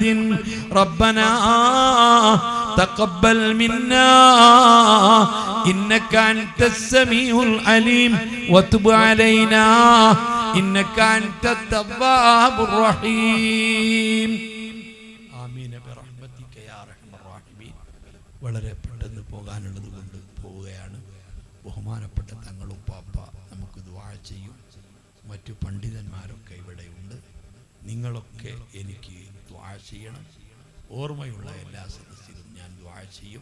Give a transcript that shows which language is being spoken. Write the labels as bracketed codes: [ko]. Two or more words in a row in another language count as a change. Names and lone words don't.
[ar] ربنا تقبل منا إنك أنت السميع العليم وتب علينا إنك أنت التواب الرحيم. آمين برحمتك يا أرحم الراحمين. [ml] വളരെ പെട്ടെന്ന് പോകാനുള്ളത് കൊണ്ട് പോവുകയാണ്. ബഹുമാനപ്പെട്ട തങ്ങളും പാപ്പ നമുക്ക് ദുആ ചെയ്യും. മറ്റു പണ്ഡിതന്മാരൊക്കെ ഇവിടെയുണ്ട്. നിങ്ങളൊക്കെ എനിക്ക് ദുആ ചെയ്യണം. ഓർമ്മയുള്ള എല്ലാ സദസ്സിലും ഞാൻ ദുആ ചെയ്യും.